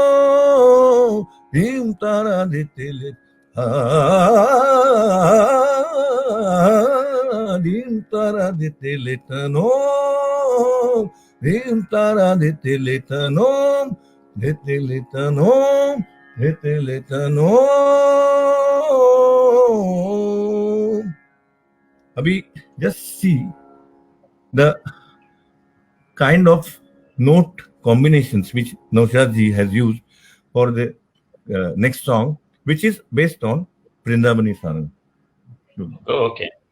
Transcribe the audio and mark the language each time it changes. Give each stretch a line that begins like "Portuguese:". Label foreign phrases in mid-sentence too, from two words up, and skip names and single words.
English: dim tara de telet dim tara de teletano dim tara de teletano de teletano de teletano abhi just see the kind of note combinations which Naushad ji has used for the next song, which is based on Vrindavani Sarang. Okay.